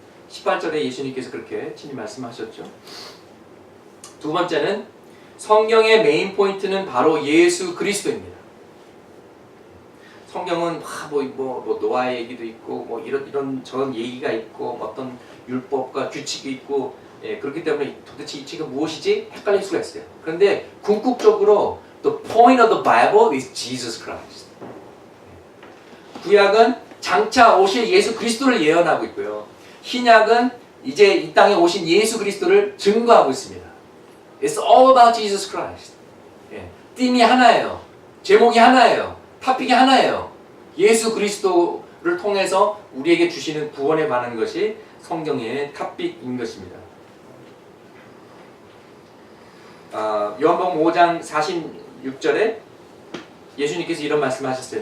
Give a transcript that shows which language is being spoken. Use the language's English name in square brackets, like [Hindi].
[Korean] 18절에 예수님께서 그렇게 친히 말씀하셨죠. 두 번째는 성경의 메인 포인트는 바로 예수 그리스도입니다. 성경은 뭐 노아의 얘기도 있고 뭐 이런 저런 얘기가 있고 어떤 율법과 규칙이 있고, 그렇기 때문에 도대체 이 책은 무엇이지? 헷갈릴 수가 있어요. 그런데 궁극적으로 [English] the point of the Bible is Jesus Christ. [Korean] 구약은 장차 오실 예수 그리스도를 예언하고 있고요. 신약은 이제 이 땅에 오신 예수 그리스도를 증거하고 있습니다. [English] It's all about Jesus Christ. [Korean] 띠이 하나예요. 제목이 하나예요. 토픽이 하나예요. 예수 그리스도를 통해서 우리에게 주시는 구원에 관한 것이 성경의 토픽인 것입니다. 요한복음 5장 46절에 예수님께서 이런 말씀하셨어요.